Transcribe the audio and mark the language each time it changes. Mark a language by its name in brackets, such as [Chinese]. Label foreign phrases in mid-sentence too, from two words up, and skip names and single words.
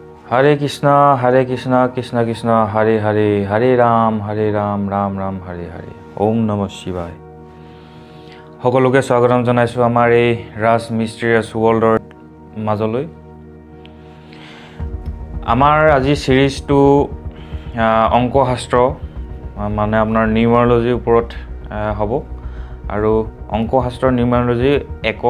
[Sanskrit] हरे कृष्ण, कृष्ण कृष्ण, हरे हरे, हरे राम, राम राम, हरे हरे. ॐ नमः शिवाय. [Assamese] সকলোকে স্বাগতম জনাইছোঁ আমাৰ এই ৰাজ মিষ্টেৰিয়াছ ৱৰ্ল্ডৰ মাজলৈ। আমাৰ আজি সিৰিজটো অংকশাস্ত্ৰ মানে আপোনাৰ নিউমাৰলজিৰ ওপৰত হ'ব আৰু অংকশাস্ত্ৰ নিউমাৰলজি 1